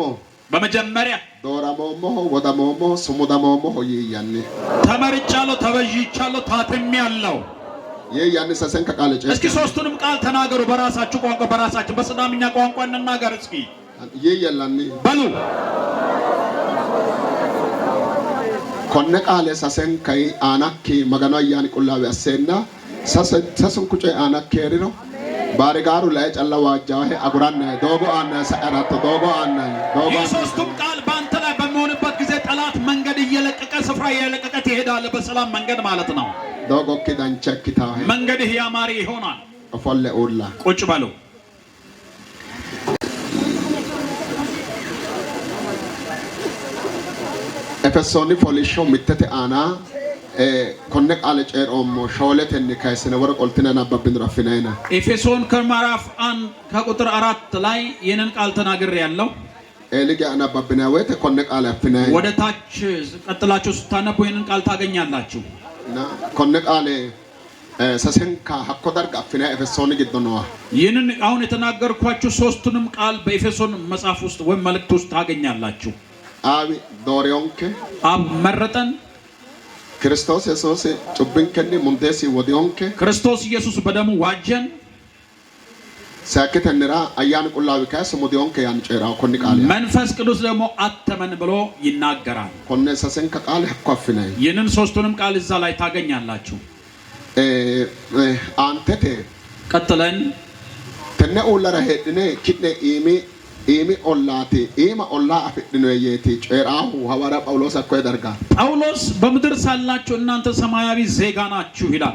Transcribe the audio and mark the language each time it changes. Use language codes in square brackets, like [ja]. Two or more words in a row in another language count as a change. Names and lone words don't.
[am] በመጀመሪያ [sid] ዶራሞሞ ወዳሞሞ ሱሙዳሞሞ ይያኒ [am] ተመርጫለሁ ተበጅቻለሁ ታትሜያለሁ [sid] ይያኒ ሰሰን ከቃለ ጨዳ [am] እስኪ ሶስቱንም ቃል ተናገሩ በራሳችሁ ቋንቋ በራሳችሁ በስዳምኛ ቋንቋ እንናገር እስኪ [sid] ይያላኒ [am] በሉ [sid] ኮነ ቃለ ሰሰን ከይ አናኪ መገኑ አያን ቁላቢ አሰና ሰሰን ኩጨ አናኪ ሪሮ ባሪጋሩ ላይ ጨላዋጃው አጉራና ዶጎ አና ሰአራት ዶጎ አና ዶጎ [am] ሶስቱም ቃል ባንተ ላይ በሚሆንበት ጊዜ ጠላት መንገድ እየለቀቀ ስፍራ እየለቀቀ ይሄዳል በሰላም መንገድ ማለት ነው [sid] ዶጎ ኪዳን ቸክታ [am] መንገድህ ያማረ ይሆናል [sid] ፎለ ኡላ [am] ቁጭ በሉ [sid] ኤፌሶኒ ፎሊሾ ምተተ አና ኮነ ቃለ ጨሮሞ ሾለተኒ ካይሰነ ወረቆልተና ናባብን ረፍናይና [am] ኤፌሶን ከምዕራፍ 1 ከቁጥር 4 ላይ ይህንን ቃል ተናግሬያለሁ [sid] ኤሊጋ አናባብና ወተ ኮነ ቃለ አፍናይ [am] ወደ ታች ቀጥላችሁ ስታነቡ ይህንን ቃል ታገኛላችሁ [sid] na konne qaale sasenka hakko darga affina Efesoon giddonoa [am] ይህንን አሁን የተናገርኳችሁ ሶስቱንም ቃል በኤፌሶን መጽሐፍ ውስጥ ወይም መልእክት ውስጥ ታገኛላችሁ። [sid] አብ ዶሪዮንከ [am] አብ መረጠን [sid] ክርስቶስ ኢየሱስ ጩብንከኒ ሙንዴሲ ወዲዮንከ [am] ክርስቶስ ኢየሱስ በደሙ ዋጀን [sid] ሳከተንራ አያን ቁላዊ ካስ ሙዲዮንከ ያን ጨራው ኮን ቃል [am] መንፈስ ቅዱስ ደግሞ አተመን ብሎ ይናገራል። [sid] ኮነ ሰሰንከ ቃል hakko affina [am] ይህንን ሶስቱንም ቃል እዛ ላይ ታገኛላችሁ። [sid] አንተቴ [am] ቀጥለን [sid] ተነ ኡለራ ሄድኔ ኪድኔ ኢሚ ኦላቲ ኢማ ኦላ አፍድኖ የቲ ጨራው ሐዋራ ጳውሎስ አኮ ያደርጋል። [am] ጳውሎስ በምድር ሳላችሁ እናንተ ሰማያዊ ዜጋ ናችሁ ይላል።